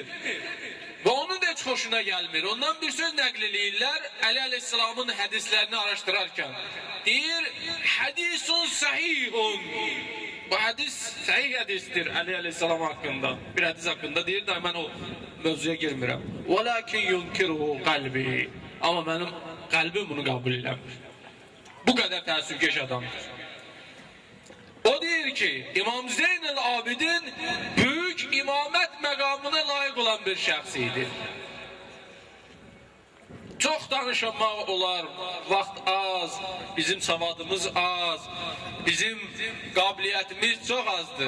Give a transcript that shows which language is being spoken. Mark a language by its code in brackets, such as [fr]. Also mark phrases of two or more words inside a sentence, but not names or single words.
[az] Və onun da heç xoşuna gəlmir. Ondan bir söz nəql eləyirlər Əli Aleyhisselamın hədislərini araşdırarkən. [ar] Deyir, حديث صحيح. [az] Bu hədis sahih hədisdir Əli Aleyhisselam haqqında. Bir hədis haqqında deyir də mən o mövzuya girmirəm. [ar] وَلَكِنْ يُنْكِرُهُ قَلْبِي. [az] Amma mənim qəlbim bunu qəbul eləmir. Bu qədər təəssübkeş adamdır. O deyir ki, İmam Zeynel Abidin büyük imamət məqamına layiq olan bir şəxs idi. Çox danışmaq olar, vaxt az, bizim savadımız az, bizim qabiliyyətimiz çox azdır.